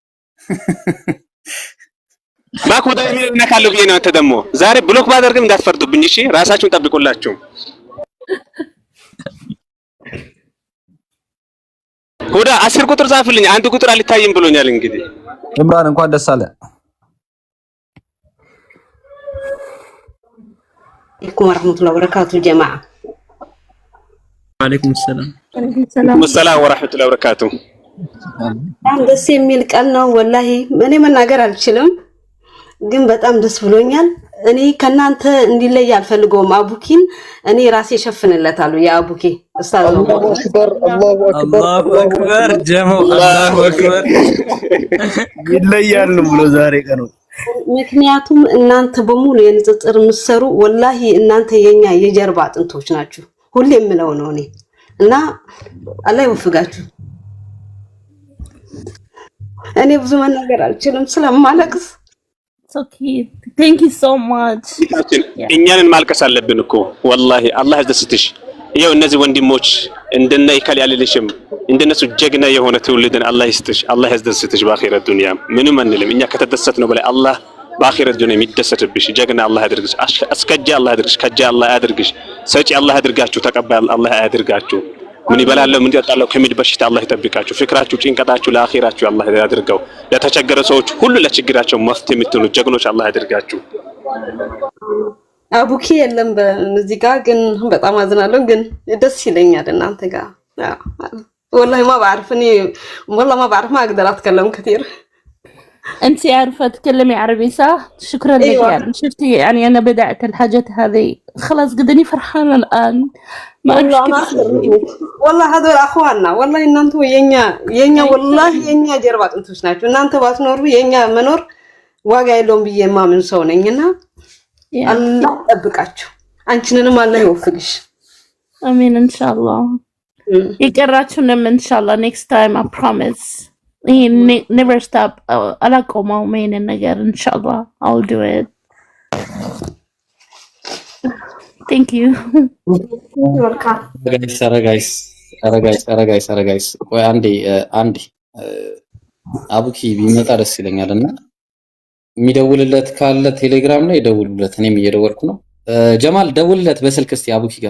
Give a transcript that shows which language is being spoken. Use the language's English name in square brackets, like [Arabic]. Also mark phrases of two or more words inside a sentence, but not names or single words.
[Amharic] ማኩዳ የሚል ነካለው ብዬ ነው። አንተ ደግሞ ዛሬ ብሎክ ባደርግም እንዳትፈርዱብኝ እሺ። ራሳችሁን ጠብቁላችሁ። ሁዳ 10 ቁጥር ጻፍልኝ። አንድ ቁጥር አልታይም ብሎኛል። እንግዲህ ኢምራን እንኳን ደስ አለ። [Arabic] عليكم ورحمة الله وبركاته جماعة. وعليكم السلام. وعليكم السلام ورحمة الله وبركاته. [Amharic] በጣም ደስ የሚል ቀን ነው ወላሂ። እኔ መናገር አልችልም ግን በጣም ደስ ብሎኛል። እኔ ከናንተ እንዲለይ አልፈልገውም። አቡኪን እኔ ራሴ ሸፍንለታለሁ። የአቡኪ ኡስታዝ ነው። [Arabic] الله أكبر ጀሞ الله أكبر [Amharic] ይለያል ብሎ ዛሬ ቀኑ። ምክንያቱም እናንተ በሙሉ የንጽጽር ምሰሩ ወላሂ እናንተ የኛ የጀርባ አጥንቶች ናችሁ። ሁሌ የምለው ነው እኔ እና አላህ ይወፍጋችሁ። እኔ ብዙ መናገር አልችልም ስለማለቅስ። [English] Okay, thank you so much. [Amharic] እኛንን ማልቀስ አለብን እኮ ወላሂ። አላህ ያስደስትሽ። ይኸው እነዚህ ወንድሞች እንደነ ይከል ያልልሽም እንደነሱ ጀግና የሆነ ትውልድን አላህ ይስጥሽ። አላህ ያስደስትሽ በአኺረት ዱንያ። ምንም አንልም እኛ ከተደሰት ነው በላይ አላህ በአኺረት ዱንያ የሚደሰትብሽ ጀግና አላህ ያድርግሽ። አስከጃ አላህ ያድርግሽ። ከጃ አላህ ያድርግሽ። ሰጪ አላህ ያድርጋችሁ። ተቀባይ አላህ ያድርጋችሁ። ምን ይበላል ምን ይጠጣል ከሚድ በሽታ አላህ ይጠብቃችሁ። ፍቅራችሁ ጭንቀታችሁ ለአኺራችሁ አላህ ያድርገው። ለተቸገረ ሰዎች ሁሉ ለችግራቸው መፍትሄ የምትሆኑ ጀግኖች አላህ ያድርጋችሁ። አቡኪ የለም በዚህ ጋር ግን በጣም አዝናለሁ። ግን ደስ ይለኛል እናንተ ጋር [Arabic] والله ما بعرف اني والله ما بعرف ما اقدر اتكلم كثير. انت عارفه تتكلمي عربي صح؟ شكرا لك. أيوة. يعني شفتي يعني انا بدات الحاجات هذه خلاص قدني فرحانه الان ما والله هذول اخواننا والله [Amharic] እናንተ የኛ والله የኛ ጀርባ አጥንቶች ናችሁ። እናንተ ባትኖሩ የኛ መኖር ዋጋ የለውም ብዬ ማምን ሰው ነኝና አላህ ይጠብቃችሁ። አንቺንም አላህ ይወፍቅሽ። [Arabic] امين ان شاء الله. يقراችሁንም ان شاء الله [English] next time I promise. Never stop. [Amharic] አላቆመው ምን ነገር [Arabic] ان شاء الله [English] I'll do it. Thank you. [Amharic] ጋይስ ወይ አንዴ አቡኪ ቢመጣ ደስ ይለኛልና የሚደውልለት ካለ ቴሌግራም ላይ ደውሉለት። እኔም እየደወልኩ ነው። ጀማል ደውልለት በስልክ እስቲ አቡኪ ጋር